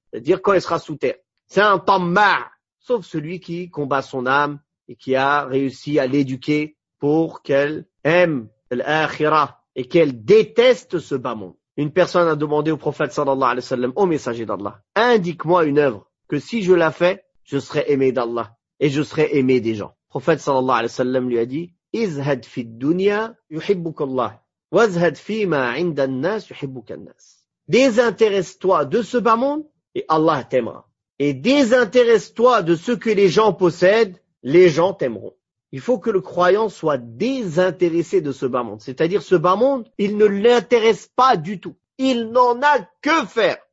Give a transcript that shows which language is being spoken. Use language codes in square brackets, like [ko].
[fr] C'est-à-dire quand il sera sous terre. C'est un tamma'. Sauf celui qui combat son âme et qui a réussi à l'éduquer pour qu'elle aime l'akhira et qu'elle déteste ce bas monde. Une personne a demandé au prophète sallallahu alayhi wa sallam, au messager d'Allah, indique-moi une œuvre que si je la fais, je serai aimé d'Allah et je serai aimé des gens. Le prophète sallallahu alayhi wa sallam lui a dit, [ar] ازهد في الدنيا يحبك الله وازهد فيما عند الناس يحبك الناس. [fr] Désintéresse-toi de ce bas monde et Allah t'aimera. Et désintéresse-toi de ce que les gens possèdent, les gens t'aimeront. Il faut que le croyant soit désintéressé de ce bas monde. C'est-à-dire ce bas monde, il ne l'intéresse pas du tout. Il n'en a que faire.